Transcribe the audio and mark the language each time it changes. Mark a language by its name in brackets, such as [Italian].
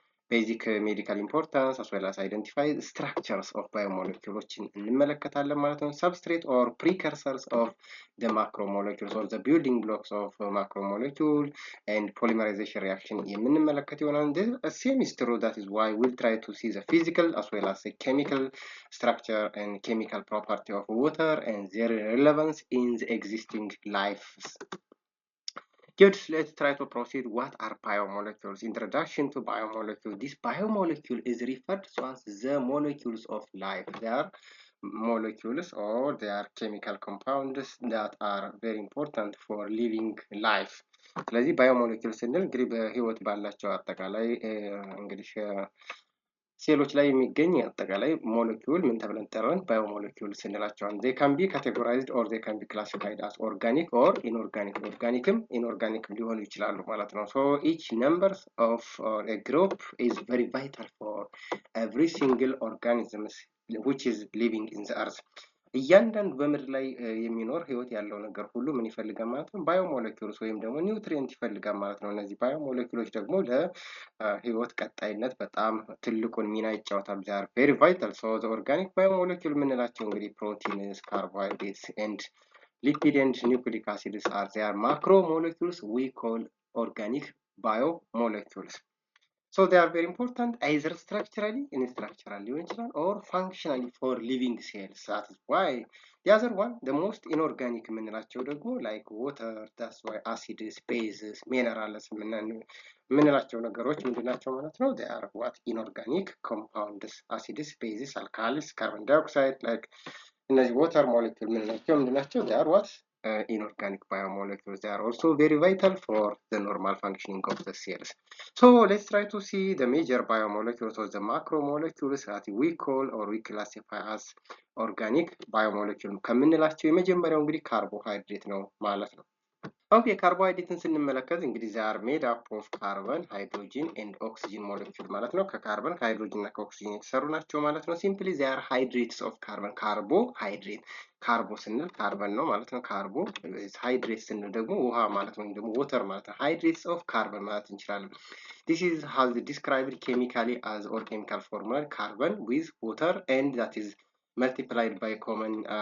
[English] ቤዚክ ሜዲካል ኢምፖርታንስ አስ ዌል አስ አይደንቲፋይ ስትራክቸርስ ኦፍ ባዮሞለኪውሎችን [Amharic] እንመለከታለን ማለት ነው። [English] ሰብስትሬት ኦር ፕሪከርሰርስ ኦፍ the macromolecules or the building blocks of macromolecule and polymerization reaction [Amharic] የምንመለከት ይሆናል። [English] The same is true, that is why we'll try to see the physical as well as the chemical structure and chemical property of water and their relevance in the existing life. Good, let's try to proceed. What are biomolecules? Introduction to biomolecule. This biomolecule is referred to as the molecules of life. They are molecules or they are chemical compounds that are very important for living life. [Amharic] ስለዚህ ባዮሞሌኪውል ስንል እንግዲህ በህይወት ባላቸው አጠቃላይ እንግዲህ ሴሎች ላይ የሚገኝ አጠቃላይ ሞለኪውል ምን ተብለን ጠራን? ባዮሞሌኪውል ስንላቸዋል። [English] they can be categorized or they can be classified as organic or inorganic. [Amharic] ኦርጋኒክም ኢንኦርጋኒክም ሊሆኑ ይችላሉ ማለት ነው። [English] so each number of a group is very vital for every single organism which is living in the earth. [Amharic] እያንዳንዱ በምድር ላይ የሚኖር ህይወት ያለው ነገር ሁሉ ምን ይፈልጋል ማለት ነው? ባዮሞሌኪውልስ ወይም ደግሞ ኒውትሪየንት ይፈልጋል ማለት ነው። እነዚህ ባዮሞሌኪውሎች ደግሞ ለህይወት ቀጣይነት በጣም ትልቁን ሚና ይጫወታሉ። [English] they are very vital. so the organic biomolecule የምንላቸው እንግዲህ ፕሮቲንስ፣ ካርቦሃይድሬትስ and lipid and nucleic acids are their macromolecules we call organic biomolecules. So they are very important either structurally in structural or functionally for living cells. That is why the other one, the most inorganic የምንላቸው ደግሞ like water, that's why acids, bases, minerals [Amharic] የምንላቸው ነገሮች ምንድናቸው ማለት ነው? [English] they are what? Inorganic compounds, acids, bases, alkalis, carbon dioxide, like እነዚህ water molecule [Amharic] የምንላቸው ምንድናቸው? [English] they are what? Inorganic biomolecules. They are also very vital for the normal functioning of the cells. So let's try to see the major biomolecules or the macromolecules that we call or we classify as organic biomolecule. [Amharic] ከምንላቸው የመጀመሪያው እንግዲህ ካርቦሃይድሬት ነው ማለት ነው። ኦኬ ካርቦሃይድሬትን ስንመለከት እንግዲህ [English] they are made up of carbon, hydrogen and oxygen molecule [Amharic] ማለት ነው። ከካርበን ከሃይድሮጅን እና ከኦክሲጅን የተሰሩ ናቸው ማለት ነው። [English] simply they are hydrates of carbon. [Amharic] ካርቦሃይድሬት ካርቦ ስንል ካርበን ነው ማለት ነው። ካርቦ ሃይድሬት ስንል ደግሞ ውሃ ማለት ነው፣ ደግሞ ወተር ማለት ነው። ሃይድሬትስ ኦፍ ካርበን ማለት እንችላለን። [English] this is has described chemically as or chemical formula carbon with water and that is multiplied by common